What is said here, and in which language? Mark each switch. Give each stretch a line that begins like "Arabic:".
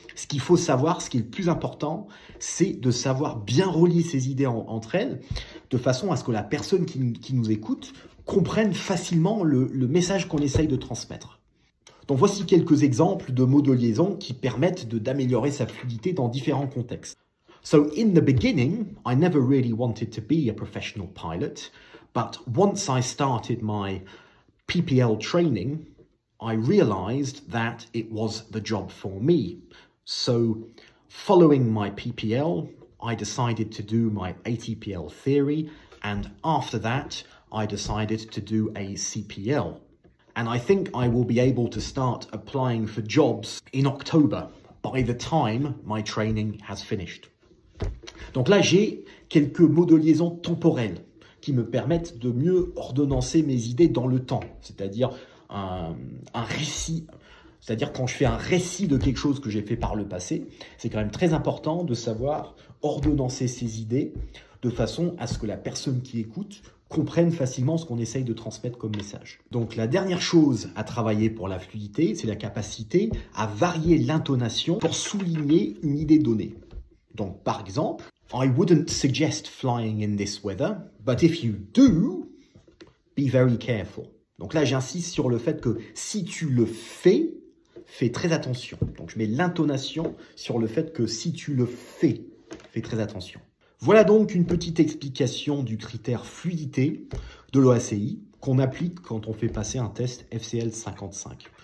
French: Ce qu'il faut savoir, ce qui est le plus important, c'est de savoir bien relier ces idées entre elles, de façon à ce que la personne qui nous écoute comprenne facilement le message qu'on essaye de transmettre. Donc voici quelques exemples de mots de liaison qui permettent d'améliorer sa fluidité dans différents contextes.
English: So in the beginning, I never really wanted to be a professional pilot, but once I started my PPL training, I realized that it was the job for me. So following my PPL, I decided to do my ATPL theory, and after that, I decided to do a CPL. And I think I will be able to start applying for jobs in October, by the time my training has finished.
French: Donc là, j'ai quelques mots de liaison temporels qui me permettent de mieux ordonnancer mes idées dans le temps, c'est-à-dire un récit. C'est-à-dire quand je fais un récit de quelque chose que j'ai fait par le passé, c'est quand même très important de savoir ordonnancer ses idées de façon à ce que la personne qui écoute comprenne facilement ce qu'on essaye de transmettre comme message. Donc la dernière chose à travailler pour la fluidité, c'est la capacité à varier l'intonation pour souligner une idée donnée. Donc par exemple,
English: I wouldn't suggest flying in this weather, but if you do, be very careful.
French: Donc là, j'insiste sur le fait que si tu le fais, fais très attention. Donc je mets l'intonation sur le fait que si tu le fais, fais très attention. Voilà donc une petite explication du critère fluidité de l'OACI qu'on applique quand on fait passer un test FCL 55.